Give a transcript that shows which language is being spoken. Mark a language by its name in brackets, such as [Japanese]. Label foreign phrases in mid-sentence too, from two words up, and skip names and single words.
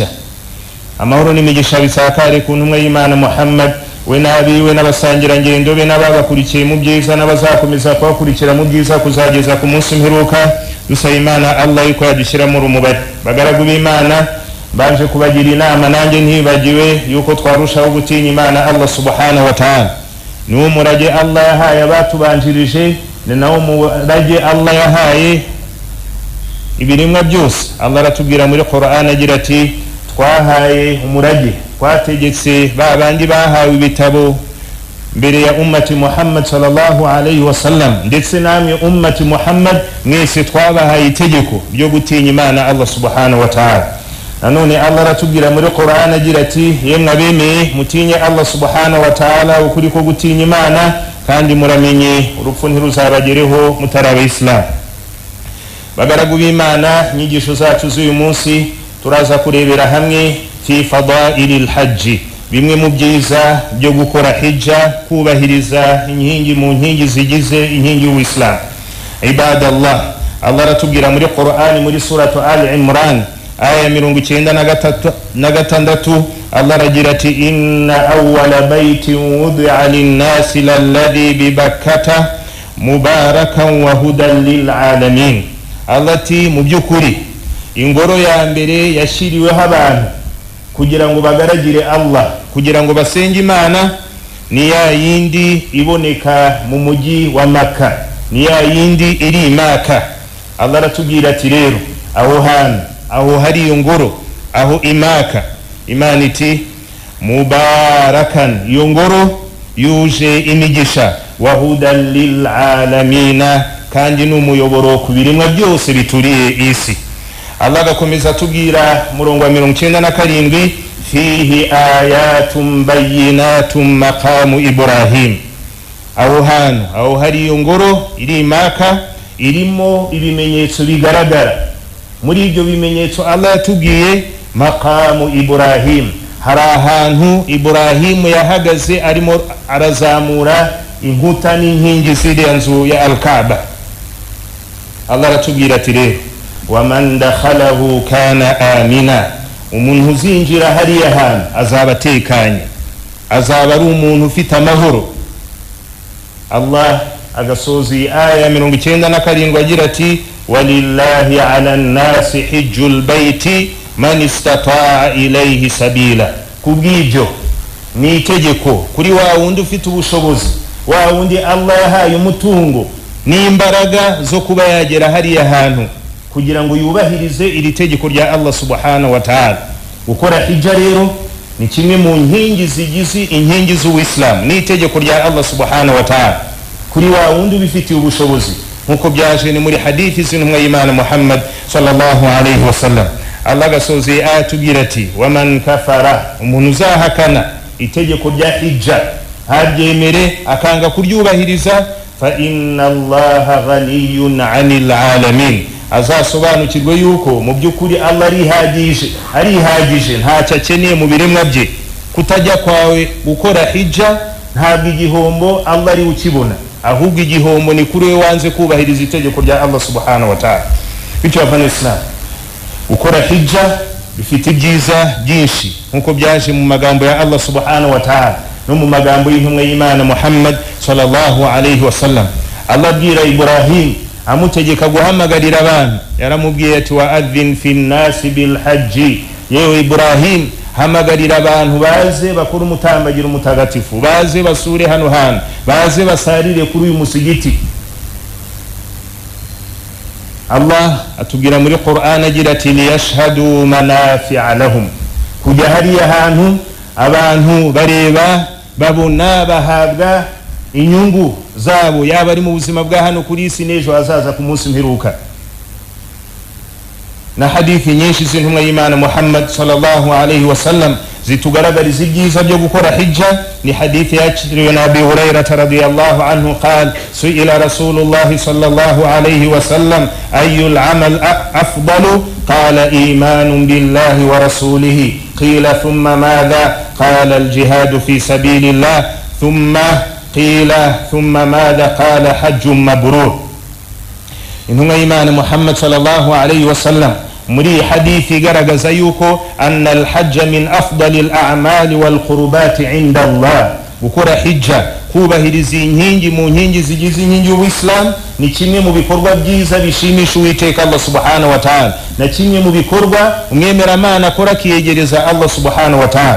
[Kinyarwanda] Amahoro n'imigisha bisakare ku ntumwa y'Imana Muhammad, we n'abiwe n'abasangirangendo be n'ababakurikiye mu byiza n'abazakomeza kubakurikira mu byiza kuzageza ku munsi mperuka. Dusaba Imana Allah yuko yadushyiramo urumubare. Bagaragu b'Imana baje kubagira inama, nanjye ntibagiwe yuko twarushaho gutinya Imana Allah [Arabic] سبحانه وتعالى. [Kinyarwanda] Niwo murage Allah yahaye abatubanjirije, ni nawo murage Allah yahaye ibirimwa byose. Allah aratubwira muri Qur'an agira ati twahaye umurage, twategetse babandi bahawe ibitabo mbere ya ummati Muhammad [Arabic] صلى الله عليه وسلم, [Kinyarwanda] ndetse namwe ummati Muhammad mwese twabahaye itegeko ryo gutinya Imana Allah [Arabic] سبحانه وتعالى. [Kinyarwanda] Nanone Allah aratubwira muri Qur'an agira ati yemwe abemeye mutinye Allah [Arabic] سبحانه وتعالى [Kinyarwanda] ukuri ko gutinya Imana, kandi muramenye urupfu ntiruzabagereho mutari abayisilamu. Bagaragu b'Imana, inyigisho zacu z'uyu munsi turaza kurebera hamwe [Arabic] في فضائل الحج, [Kinyarwanda] bimwe mu byiza byo gukora hijja, kubahiriza inkingi mu nkingi zigize inkingi y'Uislamu. Ibadallah, Allah aratubwira muri Qur'an muri suratu Ali Imran aya 96, Allah aragira ati [Arabic] إن أول بيت وضع للناس للذي ببكة مباركا وهدى للعالمين. [Kinyarwanda] Allah ati mu byukuri ingoro ya mbere yashiriweho abantu kugira ngo bagaragire Allah, kugira ngo basenge Imana, ni ya yindi iboneka mu mujyi wa Makka, ni ya yindi iri Makka. Allah aratubwira ati rero aho hari iyo ngoro, aho Makka, Imana iti mubarakan, iyo ngoro yuje imigisha, [Arabic] وهدى للعالمين, [Kinyarwanda] kandi n'umuyoboro ku birimwa byose bituriye isi. Allah agakomeza tubwira murongo wa 97, [Arabic] فيه آيات بينات مقام إبراهيم. [Kinyarwanda] Aho hari iyo ngoro iri Makka irimo ibimenyetso bigaragara. Muri ibyo bimenyetso Allah yatubwiye [Arabic] مقام إبراهيم, [Kinyarwanda] hari ahantu Ibrahim yahagaze arimo arazamura inkuta n'inkingi z'iriya nzu ya Al-Kaaba. Allah aratubwira ati rero [Arabic] ومن دخله كان آمنا, [Kinyarwanda] umuntu uzinjira hariya hantu azaba atekanye, azaba ari umuntu ufite amahoro. Allah agasoza iyi aya 97 agira ati [Arabic] ولله على الناس حج البيت من استطاع إليه سبيلا. [Kinyarwanda] Kubw'ibyo ni itegeko kuri wa wundi ufite ubushobozi, wa wundi Allah yahaye umutungo n'imbaraga zo kuba yagera hariya hantu kugira ngo yubahirize iri tegeko rya Allah [Arabic] سبحانه وتعالى. [Kinyarwanda] Gukora hijja rero ni kimwe mu nkingi zigize inkingi z'Uislamu, ni itegeko rya Allah [Arabic] سبحانه وتعالى [Kinyarwanda] kuri wa wundi ubifitiye ubushobozi, nkuko byaje ni muri hadithi z'intumwa y'Imana Muhammad [Arabic] صلى الله عليه وسلم. [Kinyarwanda] Allah gasoze ayatubwira ati [Arabic] ومن كفر, [Kinyarwanda] umuntu uzahakana itegeko rya hijja, haryemere akanga kuryubahiriza, [Arabic] فإن الله غني عن العالمين, [Kinyarwanda] azasobanukirwe yuko mu byukuri Allah arihagije ntacyo akeneye mu biremwa bye. Kutajya kwawe gukora hijja ntabwo igihombo Allah ari ukibona, ahubwo igihombo ni kuri we wanze kubahiriza itegeko rya Allah [Arabic] سبحانه وتعالى. [Kinyarwanda] Bityo abana Islam, gukora hijja bifite ibyiza byinshi nkuko byaje mu magambo ya Allah [Arabic] سبحانه وتعالى [Kinyarwanda] no mu magambo y'intumwa y'Imana Muhammad [Arabic] صلى الله عليه وسلم. [Kinyarwanda] Allah abwira Ibrahim amutegeka guhamagarira abantu, yaramubwiye ati [Arabic] وأذن في الناس بالحج, [Kinyarwanda] yewe Ibrahim hamagarira abantu baze bakora umutambagiro mutagatifu, baze basure hano hantu, baze basarire kuri uyu musigiti. Allah atubwira muri Qur'an agira ati [Arabic] ليشهدوا منافع لهم, [Kinyarwanda] kujya hariya hantu abantu bareba, babona, bahabwa inyungu zabo, yaba ari mu buzima bwa hano kuri isi n'ejo hazaza ku munsi mperuka. na hadithi nyinshi z'intumwa y'Imana Muhammad [Arabic] صلى الله عليه وسلم [Kinyarwanda] zitugaragariza ibyiza byo gukora hijja. Ni hadithi yakiriwe na [Arabic] Abi Hurairah رضي الله عنه قال سئل رسول الله صلى الله عليه وسلم أي العمل أفضل قال إيمان بالله ورسوله قيل ثم ماذا قال الجهاد في سبيل الله ثم قيل ثم ماذا قال حج مبرور. [Kinyarwanda] Intumwa y'Imana [Arabic] Muhammad صلى الله عليه وسلم [Kinyarwanda] muri hadithi igaragaza yuko [Arabic] أن الحج من أفضل الأعمال والقربة عند الله. [Kinyarwanda] Gukora hijja, kubahiriza inkingi mu nkingi zigize inkingi y'Uislam, ni kimwe mu bikorwa byiza bishimisha Uwiteka Allah [Arabic] سبحانه وتعالى, [Kinyarwanda] na kimwe mu bikorwa umwemeramana akora kiyegereza Allah [Arabic] سبحانه وتعالى.